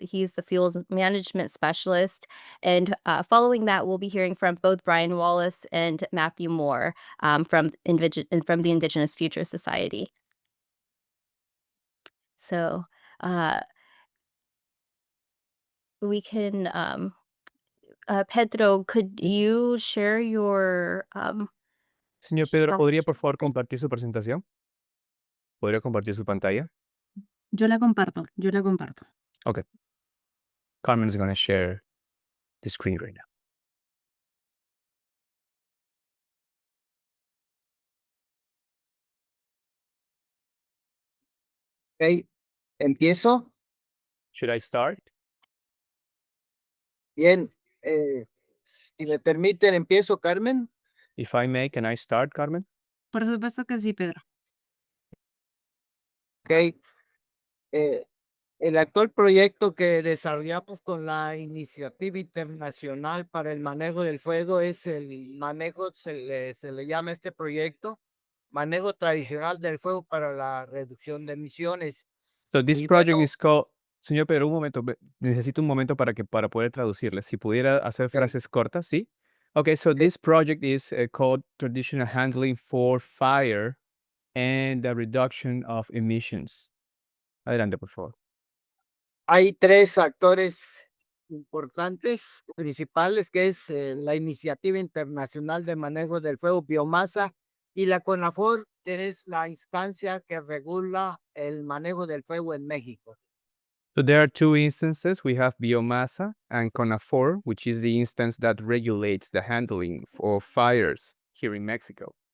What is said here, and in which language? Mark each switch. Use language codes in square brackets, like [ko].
[en] He's the fuels management specialist. And following that, we'll be hearing from both Brian Wallace and Matthew Moore from the Indigenous Future Society. So we can, Pedro, could you share your [es] Señor Pedro, ¿podría por favor compartir su presentación? ¿Podría compartir su pantalla? Yo la comparto. Okay. [en] Carmen is going to share the screen right now. [es] Ok, empiezo. [en] Should I start? [es] Bien, si me permiten, empiezo, Carmen. [en] If I may, can I start, Carmen? [es] Por supuesto que sí, Pedro. Ok. El actual proyecto que desarrollamos con la Iniciativa Internacional para el Manejo del Fuego es el manejo, se le llama este proyecto, manejo tradicional del fuego para la reducción de emisiones. [en] So this [es] Y [en] project [es] bueno, [en] is called [es] Señor Pedro, un momento, necesito un momento para poder traducirle. Si pudiera hacer frases cortas, ¿sí? [en] Okay, so this project is called Traditional Handling for Fire and the Reduction of Emissions. [es] Adelante, por favor. Hay tres actores importantes, principales, que es la Iniciativa Internacional de Manejo del Fuego Biomasa y la CONAFOR, que es la instancia que regula el manejo del fuego en México. [en] So there are two instances. We have Biomasa and CONAFOR, which is the instance that regulates the handling of fires here in Mexico.